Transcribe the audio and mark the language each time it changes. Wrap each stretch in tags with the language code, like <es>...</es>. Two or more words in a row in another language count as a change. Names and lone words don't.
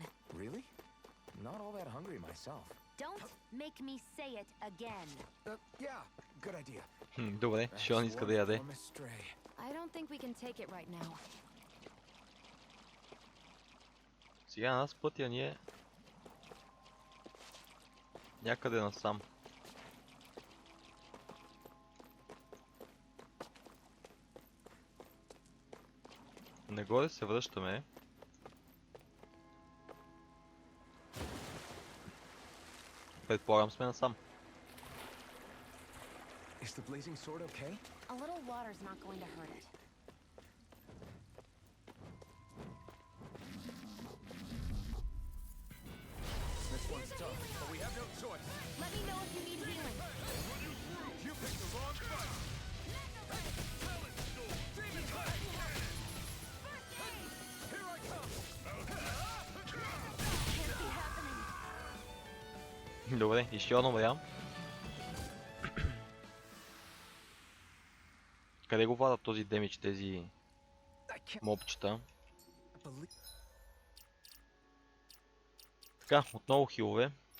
<en>Really? Not all that hungry myself. Don't make me say it again. Yeah, good idea.</en> <bg>Добре, Шион иска да яде.</bg> <en>I don't think we can take it right now.</en> <bg>Сега нас пътя ни е някъде насам. Нагоре се връщаме. Предполагам сме насам.</bg> <en>Is the blazing sword okay? A little water's not going to hurt it. This one's tough, but we have no choice. Let me know if you need healing. You picked the wrong fight. Here I come. Can't be happening.</en> <bg>Добре, и Шион умря. Къде го вадат този демидж, тези мобчета? Така, отново хилове.</bg>